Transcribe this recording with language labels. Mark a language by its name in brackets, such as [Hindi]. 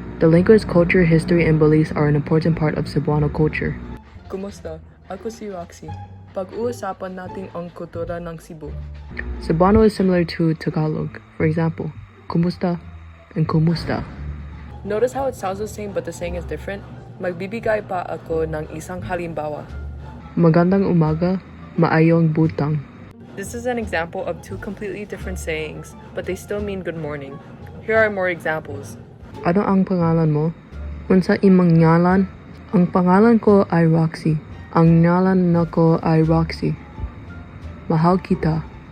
[English] The language, culture, history, and beliefs are an important part of Cebuano culture. [Filipino] Kumusta? Ako si Roxy. Pag-uusapan natin ang kultura ng Cebu. [English] Cebuano is similar to Tagalog. For example, kumusta and kumusta. Notice how it sounds the same but the saying is different? [Filipino] Magbibigay pa ako ng isang halimbawa. Magandang umaga, [Cebuano] maayong butang. [English] This is an example of two completely different sayings, but they still mean good morning. Here are more examples. [Filipino] Ano ang pangalan mo? [Cebuano] Unsa imong ngalan? [Filipino] Ang pangalan ko ay Roxy. [Cebuano] Ang ngalan nako ay Roxy. [Filipino] Mahal kita.